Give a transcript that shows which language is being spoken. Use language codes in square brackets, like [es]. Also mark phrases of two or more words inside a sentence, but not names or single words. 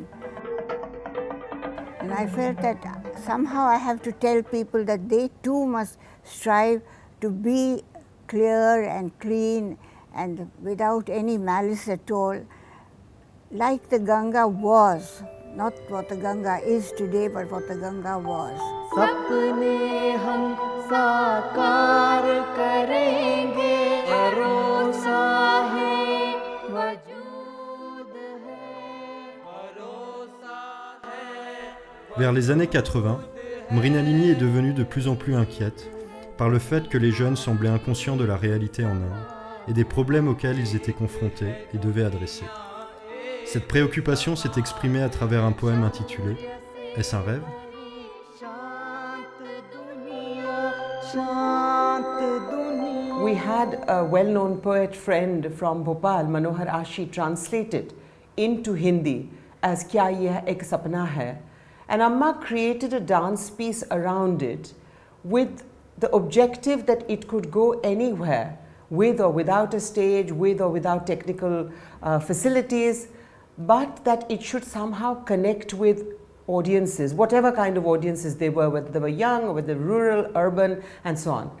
[en] And I felt that somehow I have to tell people that they too must strive to be clear and clean and without any malice at all, like the Ganga was, not what the Ganga is today, but what the Ganga was. [hi] सपने हम साकार करेंगे, भरोसा है वजूद है, भरोसा है. [fr] Vers les années 80, Mrinalini est devenue de plus en plus inquiète par le fait que les jeunes semblaient inconscients de la réalité en Inde et des problèmes auxquels ils étaient confrontés et devaient adresser. Cette préoccupation s'est exprimée à travers un poème intitulé « Est-ce un rêve ?» [en] We had a well-known poet friend from Bhopal, Manohar Ashi, translated into Hindi as [hi] क्या यह एक सपना है, [en] and Amma created a dance piece around it with the objective that it could go anywhere, with or without a stage, with or without technical facilities, but that it should somehow connect with audiences, whatever kind of audiences they were, whether they were young or whether rural, urban, and so on.